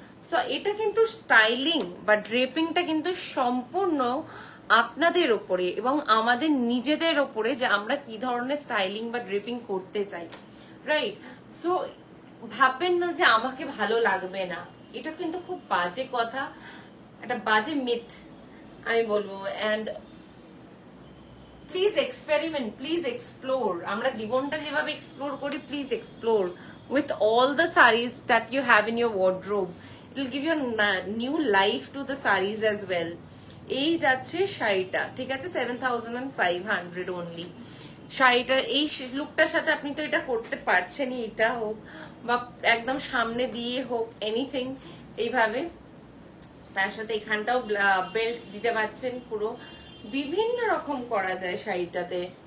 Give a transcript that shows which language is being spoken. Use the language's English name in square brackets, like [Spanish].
[Bangla] So এটা কিন্তু styling বা ড্রেপিংটা কিন্তু সম্পূর্ণ আপনাদের ওপরে এবং আমাদের নিজেদের ওপরে, যে আমরা কি ধরনের স্টাইলিং বা ড্রেপিং করতে চাই, রাইট? সো ভাববেন না যে আমাকে ভালো লাগবে না, এটা কিন্তু খুব বাজে কথা, একটা বাজে মিথ আমি বলবো। [English] And please experiment, please explore. [Bangla] আমরা জীবনটা যেভাবে এক্সপ্লোর করি, [English] Please explore with all the sarees that you have in your wardrobe. It will give you a new life to the sarees as well. [Bangla] এই যাচ্ছে শাড়িটা, ঠিক আছে, 7500 only। শাড়িটা এই লুকটার সাথে আপনি তো এটা করতে পারছেনই, এটা হোক বা একদম সামনে দিয়ে হোক, এনিথিং এইভাবে, তার সাথে এখানটাও বেল্ট দিতে পারছেন, পুরো বিভিন্ন রকম করা যায় শাড়িটাতে।